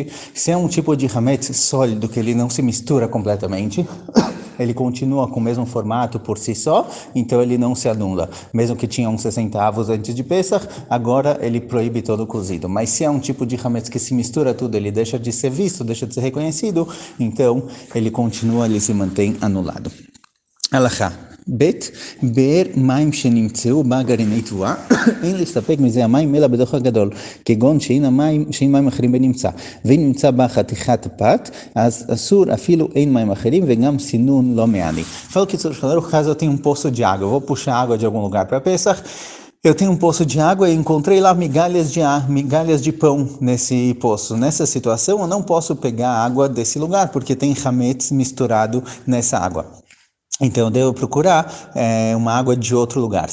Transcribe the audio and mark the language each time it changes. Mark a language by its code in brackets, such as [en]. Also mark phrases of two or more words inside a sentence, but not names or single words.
[pt] Se é um tipo de hametz sólido, que ele não se mistura completamente, ele continua com o mesmo formato por si só, então ele não se anula. Mesmo que tinha 1/60 antes de Pesach, agora ele proíbe todo o cozido. Mas se é um tipo de hametz que se mistura tudo, ele deixa de ser visto, deixa de ser reconhecido, então ele continua, ele se mantém anulado. [he] הלכה ב' באר מים שנמצאו בה גרעיני תבואה אין להסתפק מזה המים אלא בדוח הגדול כגון שאין מים אחרים בנמצא ואם נמצא בה חתיכת פת אז אסור אפילו אין מים אחרים וגם סינון לא מעני. [pt] Fala que no caso eu tenho um poço de água, eu vou puxar água de algum lugar para Pesach. Eu tenho um poço de água e encontrei lá migalhas de pão nesse poço. Nessa situação eu não posso pegar água desse lugar porque tem hametz misturado nessa água. Então eu devo procurar uma água de outro lugar.